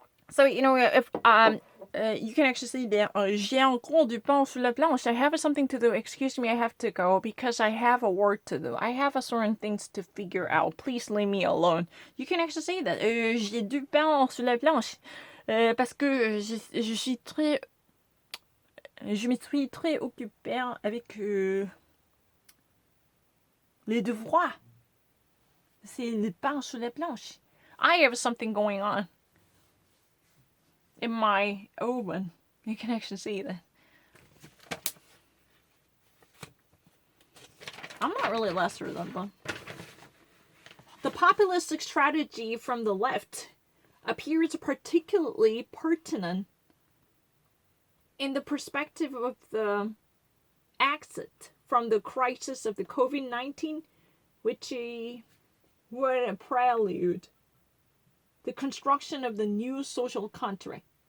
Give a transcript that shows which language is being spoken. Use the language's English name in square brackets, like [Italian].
[English] So, you know, if you can actually see there, [French] j'ai encore du pain sur la planche. [English] I have something to do. Excuse me, I have to go because I have a work to do. I have a certain things to figure out. Please leave me alone. You can actually say that. [French] J'ai du pain sur la planche. Parce que je suis très... Je me suis très occupée avec les devoirs. C'est le pain sur la planche. [English] I have something going on in my oven. You can actually see that. I'm not really lesser than them. The populistic strategy from the left appears particularly pertinent in the perspective of the exit from the crisis of the COVID-19, which were a prelude, the construction of the new social contract.